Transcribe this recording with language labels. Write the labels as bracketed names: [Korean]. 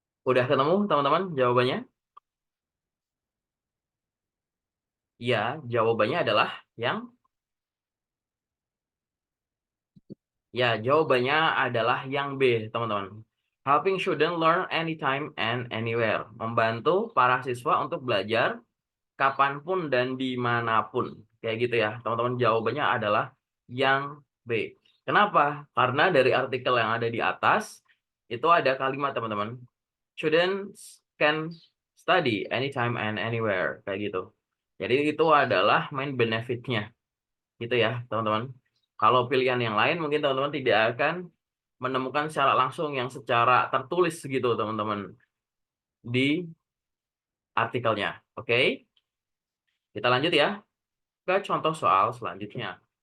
[Indonesian] Udah ketemu teman-teman jawabannya? Ya, jawabannya adalah yang Ya, jawabannya adalah yang B, teman-teman. [English] Helping student learn anytime and anywhere. [Indonesian] Membantu para siswa untuk belajar kapanpun dan dimanapun. Kayak gitu ya, teman-teman. Jawabannya adalah yang B. Kenapa? Karena dari artikel yang ada di atas, itu ada kalimat, teman-teman. [English] Students can study anytime and anywhere. [Indonesian] Kayak gitu. Jadi itu adalah main benefitnya. Gitu ya, teman-teman. Kalau pilihan yang lain mungkin teman-teman tidak akan menemukan secara langsung yang secara tertulis gitu, teman-teman, di artikelnya. Oke, kita lanjut ya ke contoh soal selanjutnya.